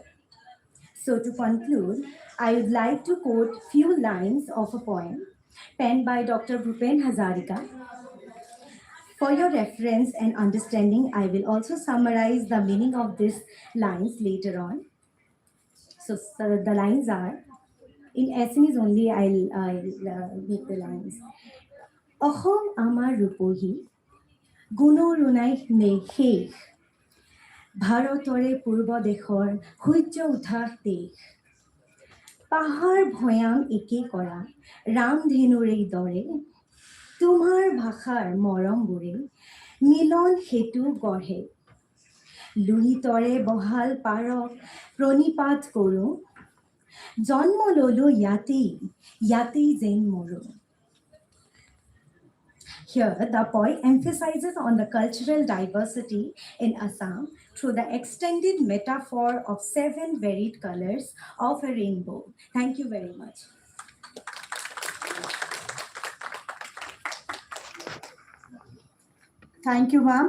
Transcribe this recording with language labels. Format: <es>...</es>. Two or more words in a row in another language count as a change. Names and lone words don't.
<en>So to conclude, I would like to quote few lines of a poem penned by Dr. Bhupen Hazarika. For your reference and understanding, I will also summarize the meaning of these lines later on. So the lines are, in Assamese only, I'll make the lines.</en> <as>অসম আমাৰ ৰূপহী, গুণৰো নাই শেষ, ভাৰতৰে পূৰ্ব দেশৰ সূৰ্য উঠা দেশ পাহাৰ ভৈয়াম একে কৰা ৰামধেনুৰে দৰে তোমাৰ ভাষাৰ মৰমবোৰে মিলন সেতু গঢ়ে লুহিতৰে বহাল পাৰক প্ৰণিপাত কৰোঁ জন্ম ললো ইয়াতেই যেন মৰো</as> <en>Here, the poet emphasizes on the cultural diversity in Assam through the extended metaphor of 7 varied colors of a rainbow. Thank you very much. Thank you, ma'am.</en>